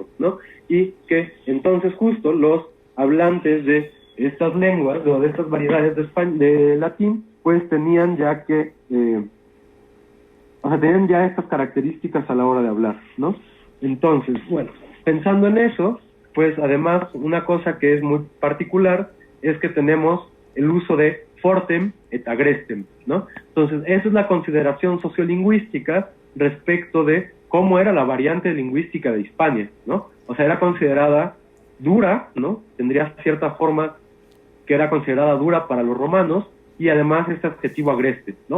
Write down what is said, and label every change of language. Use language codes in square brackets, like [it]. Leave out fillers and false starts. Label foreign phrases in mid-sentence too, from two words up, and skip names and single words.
[es] Y que entonces justo los hablantes de estas lenguas o de estas variedades de latín, pues tenían ya que, tenían ya estas características a la hora de hablar, ¿no? Entonces, bueno, pensando en eso, pues además una cosa que es muy particular es que tenemos el uso de [la] fortem et agrestem, [es] ¿no? Entonces, esa es la consideración sociolingüística respecto de cómo era la variante lingüística de Hispania, ¿no? O sea, era considerada dura, ¿no? Tendría cierta forma que era considerada dura para los romanos, y además este adjetivo agreste, ¿no?